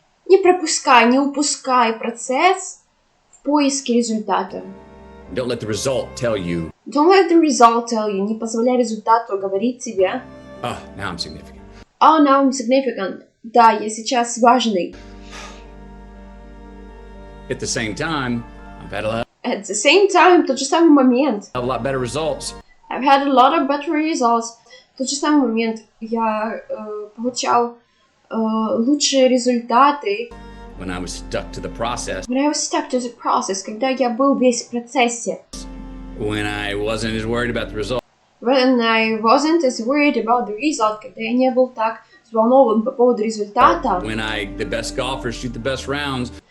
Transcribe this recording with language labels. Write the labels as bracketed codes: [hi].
[ru] Не пропускай, не упускай процесс в поиске результата. [en] Don't let the result tell you, Don't let the result tell you. [ru] Не позволяй результату говорить тебе. [en] oh, now I'm significant. Oh, now I'm significant. [ru] Да, я сейчас важный. [en] At the same time, I've had At the same time, [ru] в тот же самый момент, [en] a lot better results. I've had a lot of better results. [ru] В тот же самый момент я получал лучшие результаты. [en] When I was stuck to the process, When I was stuck to the process, [ru] когда я был весь в процессе. [en] when I wasn't as worried about the result. When I wasn't as worried about the result, [ru] когда я не был так взволнован по поводу результата. [en] When the best golfers shoot the best rounds.